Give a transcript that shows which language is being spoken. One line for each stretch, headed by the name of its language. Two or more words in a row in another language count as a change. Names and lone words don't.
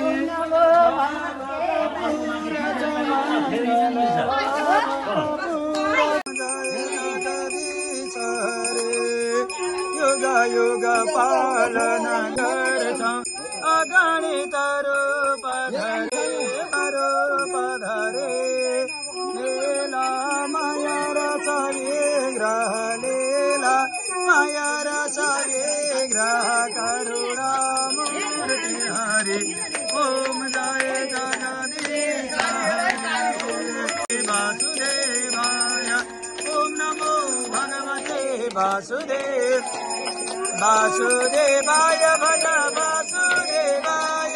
Nepali: युग युग पालन गर्छ अगणित रूप धरे लीला माया रस विग्रह लीला माया रस विग्रह करुणा मूर्ति हरि ओम जय जगदीश
Sanskrit: वासुदेवाय ओम नमो भगवते वासुदेव वासुदेवाय भज वासुदेवाय